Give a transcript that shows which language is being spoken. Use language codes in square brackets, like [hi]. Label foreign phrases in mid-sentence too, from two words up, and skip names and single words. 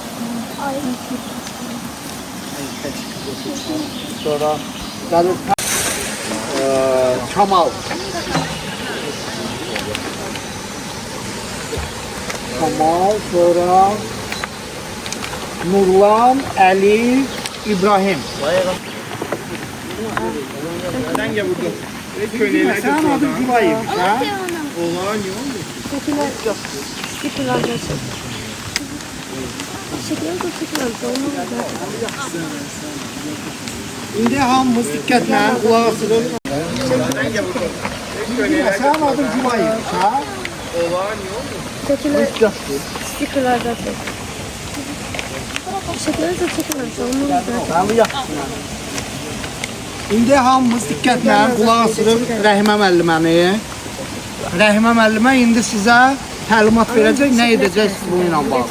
[az] Sonra gəlir Kamal. Kamal, sonra Nurlan, Ali, İbrahim. [tr] Sen gel burada. Köylüler Sen adın Gülay'ymış ha? Oğlan yok mu? [az] İndi hamımız diqqətlə qulaq asırıq. [tr] Sen gel burada. Köylüler Sen adın Gülay'ymış ha? oğlan yok mu? [az] İndi hamımız diqqətlə qulaq asırıq Rəhimə müəlliməni. Rəhimə müəllimə indi sizə təlimat verəcək, nə edəcəksiniz bununla bağlı.